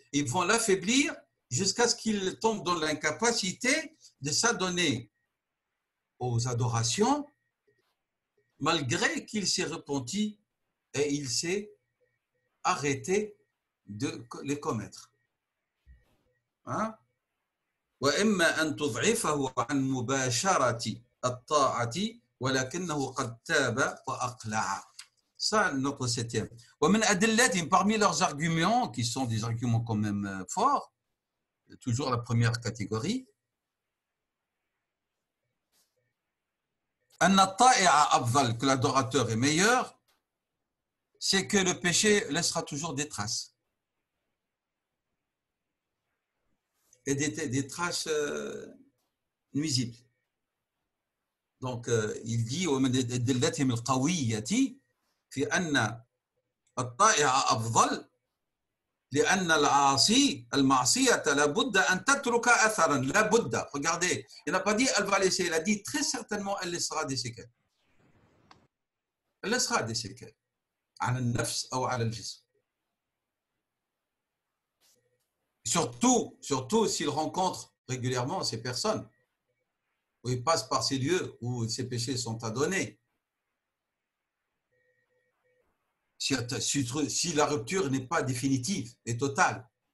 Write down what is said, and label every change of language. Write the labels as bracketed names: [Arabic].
[French] Ils vont l'affaiblir jusqu'à ce qu'il tombe dans l'incapacité de s'adonner aux adorations, malgré qu'il s'est repenti et il s'est arrêté de les commettre. Hein? [Arabic] وإما أن تضعفه عن مباشرة الطاعة ولكنه قد تاب وأقلع. [French] Ça, notre septième. [Arabic] ومن أدلتهم, [French] parmi leurs arguments, qui sont des arguments quand même forts, toujours la première catégorie, [Arabic] أن الطائع أفضل, [French] que l'adorateur est meilleur, c'est que le péché laissera toujours des traces. Et des traces nuisibles. Donc, il dit [Arabic] ومن أدلتهم القوية في أن الطائع أفضل لأن العاصي المعصية لابد أن تترك أثرا لابد. [French] Regardez, il n'a pas dit elle va laisser, il a dit très certainement elle laissera des séquelles. Elle laissera des séquelles [Arabic] على النفس أو على الجسم. [French] surtout s'il rencontre régulièrement ces personnes, où il passe par ces lieux où ces péchés sont adonnés. Si la rupture n'est pas définitive et totale.